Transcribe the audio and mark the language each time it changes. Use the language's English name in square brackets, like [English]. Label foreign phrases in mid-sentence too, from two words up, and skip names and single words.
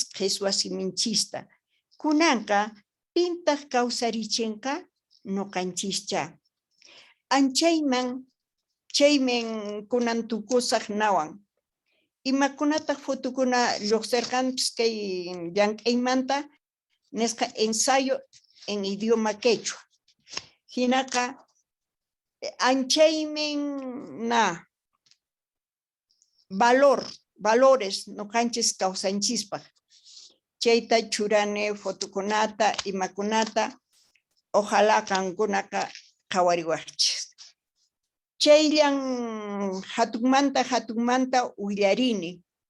[Quechua] qhiswa siminchista kunanqa pintaq kawsarichinqa noqanchischa anchayman chaymen kunan tukusaq nawan imakunataq fotukuna lluqsirqanpis kay llank'aymanta nisqa [Spanish] ensayo en idioma quechua [Quechua] hinaqa anchaymen na valores noqanchis kawsanchispaq chayta churane fotokunata imakunata ojalá kankunaqa qhawariwaqchis chayllan hatunmanta willarini